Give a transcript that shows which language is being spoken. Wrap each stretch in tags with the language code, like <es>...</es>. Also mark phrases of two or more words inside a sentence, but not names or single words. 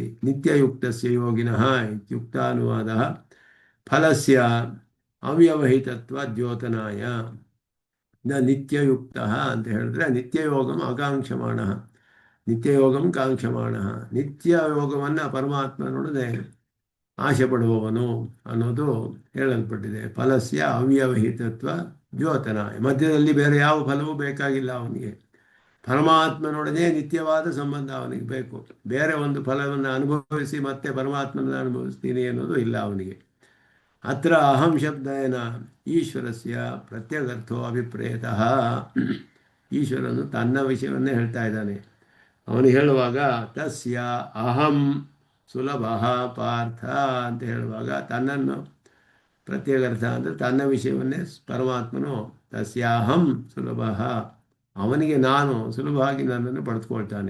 <sa>ನಿತ್ಯಯುಕ್ತಸ್ಯ ಯೋಗಿನಃ ಇತ್ಯುಕ್ತಾನುವಾದ ಫಲಸ್ಯ ಅವ್ಯವಹಿತತ್ವ ದ್ಯೋತನಾಯ ನ ನಿತ್ಯಯುಕ್ತ</sa> <kn>ಅಂತ ಹೇಳಿದ್ರೆ</kn> <sa>ನಿತ್ಯಯೋಗಂ ಆಕಾಂಕ್ಷಮಾಣ, ನಿತ್ಯಯೋಗಂ ಕಾಂಕ್ಷಮಾಣ,</sa> <kn>ನಿತ್ಯ ಯೋಗವನ್ನು ಪರಮಾತ್ಮನೊಡನೆ ಆಶೆ ಪಡುವವನು ಅನ್ನೋದು ಹೇಳಲ್ಪಟ್ಟಿದೆ.</kn> <sa>ಫಲಸ್ಯ ಅವ್ಯವಹಿತತ್ವ ದ್ಯೋತನಾಯ,</sa> <kn>ಮಧ್ಯದಲ್ಲಿ ಬೇರೆ ಯಾವ ಫಲವೂ ಬೇಕಾಗಿಲ್ಲ ಅವನಿಗೆ. ಪರಮಾತ್ಮನೊಡನೆ ನಿತ್ಯವಾದ ಸಂಬಂಧ ಅವನಿಗೆ ಬೇಕು. ಬೇರೆ ಒಂದು ಫಲವನ್ನು ಅನುಭವಿಸಿ ಮತ್ತೆ ಪರಮಾತ್ಮನ ಅನುಭವಿಸ್ತೀನಿ ಅನ್ನೋದು ಇಲ್ಲ ಅವನಿಗೆ.</kn> <sa>ಅತ್ರ ಅಹಂ ಶಬ್ದೇನ ಈಶ್ವರಸ್ಯ ಪ್ರತ್ಯಗರ್ಥೋ ಅಭಿಪ್ರೇತಃ.</sa> <kn>ಈಶ್ವರನು ತನ್ನ ವಿಷಯವನ್ನೇ ಹೇಳ್ತಾ ಇದ್ದಾನೆ. ಅವನು ಹೇಳುವಾಗ</kn> <sa>ತಸ್ಯ ಅಹಂ ಸುಲಭ ಪಾರ್ಥ</sa> <kn>ಅಂತ ಹೇಳುವಾಗ ತನ್ನನ್ನು ಪ್ರತ್ಯಗರ್ಥ ಅಂದರೆ ತನ್ನ ವಿಷಯವನ್ನೇ ಪರಮಾತ್ಮನು</kn> <sa>ತಸ್ಯಾಹಂ ಸುಲಭ,</sa> <kn>ಅವನಿಗೆ ನಾನು ಸುಲಭವಾಗಿ ನನ್ನನ್ನು ಪಡೆದುಕೊಳ್ತಾನೆ.</kn>